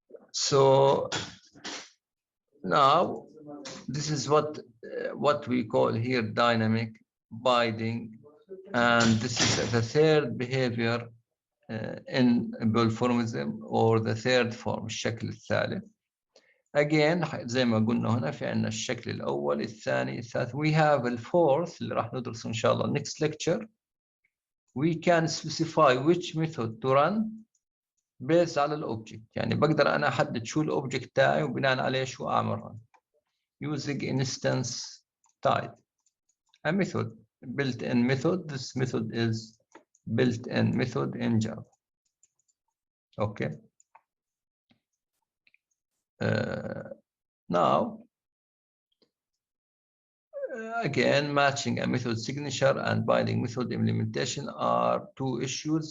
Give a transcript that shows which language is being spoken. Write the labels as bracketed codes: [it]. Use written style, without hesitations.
[en] So now this is what we call here dynamic binding, and this is the third behavior in Bolformism, or the third form, [ar] الشكل الثالث. Again زي ما قلنا هنا في عندنا الشكل الأول الثاني الثالث. [en] We have the fourth [ar] اللي راح ندرسه إن شاء الله [en] next lecture. We can specify which method to run based [ar] على الأوبجكت. يعني بقدر أنا أحدد شو الأوبجكت تاعي وبناء عليه شو أعمل run [en] using instance type. A method, built-in method. This method is built-in method in Java. Okay. Now, again, matching a method signature and binding method implementation are two issues.